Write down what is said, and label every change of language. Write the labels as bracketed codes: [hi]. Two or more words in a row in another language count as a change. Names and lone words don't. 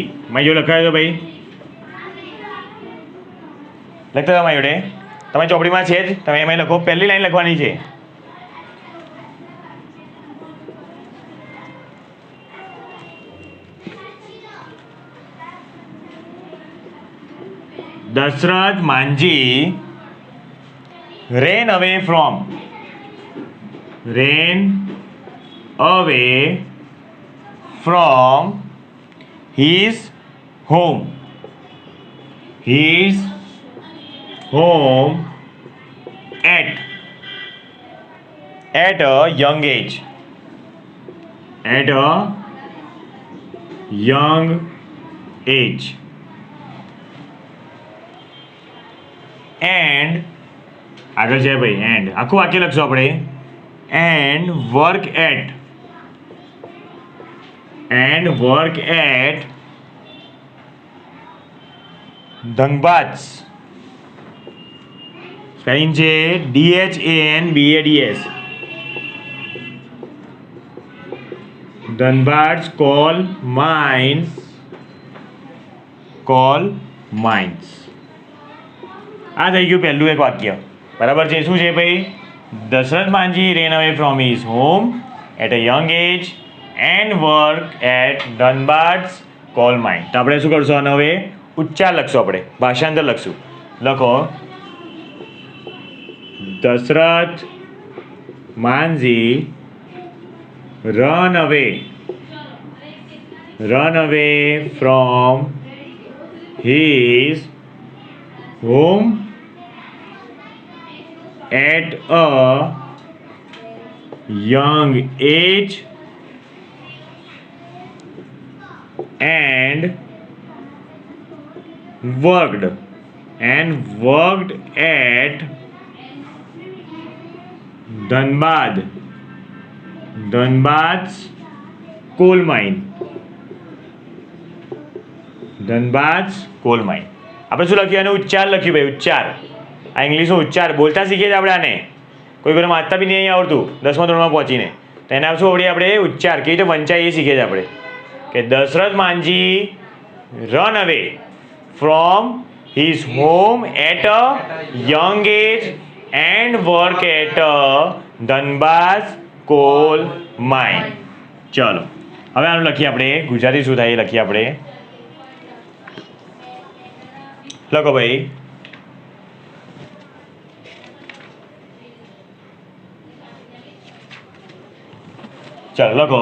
[gu] મેં જો લખાયો ભાઈ, લખતા તમારી જોડે, તમારી ચોપડીમાં છે જ, તમે એમાં લખો. પહેલી લાઈન લખવાની છે. દશરથ માંઝી [en] ran away from his home at a young age. [gu] And આગળ છે ભાઈ, એન્ડ આખું વાક્ય લખશું આપણે. [en] and work at ધનબાદ. [gu] સ્પેલિંગ છે DHANBADS. [en] ધનબાદ coal mines. [gu] આ થઈ ગયું પહેલું એક વાક્ય. બરાબર છે. શું છે ભાઈ? [en] દશરથ માંઝી ran away from his home at a young age and work at ધનબાદ coal mine. [gu] તો આપણે શું કરશું? અને હવે ઉચ્ચાર લખશું, આપણે ભાષાંતર લખશું. [en] લખો દશરથ માંઝી run away from his home at a young age and worked at Dhanbad ધનબાદ coal mine. ધનબાદ coal mine. [gu] આપણે શું લખ્યું? એનો ઉચ્ચાર લખ્યું ભાઈ, ઉચ્ચાર. આ ઇંગ્લિશનો ઉચ્ચાર બોલતા શીખીએ છીએ આપણે આને. કોઈ કોઈ વાંચતા બી નહીં આવડતું 10મા ધોરણમાં પહોંચીને, તો એના શું આવડે? આપણે ઉચ્ચાર કેવી રીતે વંચાય એ શીખીએ છીએ આપણે. [en] કે દશરથ માંજી run away from his home at a young age and work at a ધનબાદ coal mine. [gu] ચલો હવે આનું લખીએ આપણે, ગુજરાતી શું થાય એ લખીએ આપણે. લખો ભાઈ. ચલો લખો.